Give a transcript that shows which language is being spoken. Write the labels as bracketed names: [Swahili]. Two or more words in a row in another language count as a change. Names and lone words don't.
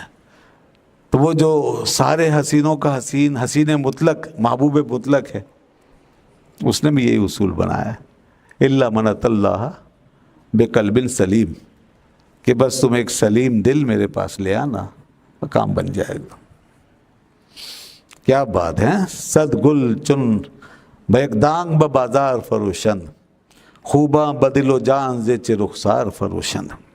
[Urdu] تو وہ جو سارے حسینوں کا حسین، حسین مطلق، محبوب مطلق ہے، اس نے بھی یہی اصول بنایا ہے، [Arabic] الا من اتی اللہ بقلب سلیم، [Urdu] کہ بس تم ایک سلیم دل میرے پاس لے آنا، کام بن جائے گا۔ کیا بات ہے، [Persian] صد گل چن بیک دانگ بازار فروشند، خوباں بدل و جان ز چہ رخسار فروشند۔